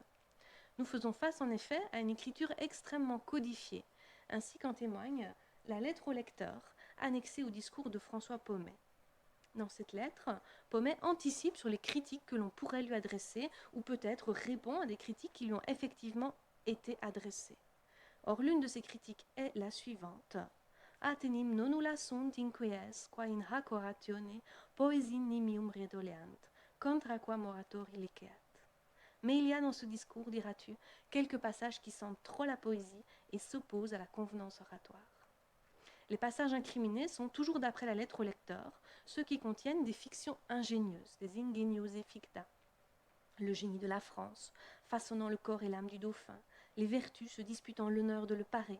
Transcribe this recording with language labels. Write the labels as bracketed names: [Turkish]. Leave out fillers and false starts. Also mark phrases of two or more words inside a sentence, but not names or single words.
[French] Nous faisons face en effet à une écriture extrêmement codifiée, ainsi qu'en témoigne la lettre au lecteur, annexée au discours de François Pommet. Dans cette lettre, Pommet anticipe sur les critiques que l'on pourrait lui adresser, ou peut-être répond à des critiques qui lui ont effectivement été adressées. Or, l'une de ces critiques est la suivante. [Latin] Atenim nonula sunt inquies, qua in hac oratione poesin nimium redoleant, contra qua moratori liceat. [French] Mais il y a dans ce discours, diras-tu, quelques passages qui sentent trop la poésie et s'opposent à la convenance oratoire. Les passages incriminés sont toujours d'après la lettre au lecteur, ceux qui contiennent des fictions ingénieuses, des [Latin] ingeniose ficta. [French] Le génie de la France, façonnant le corps et l'âme du dauphin, les vertus se disputant l'honneur de le parer.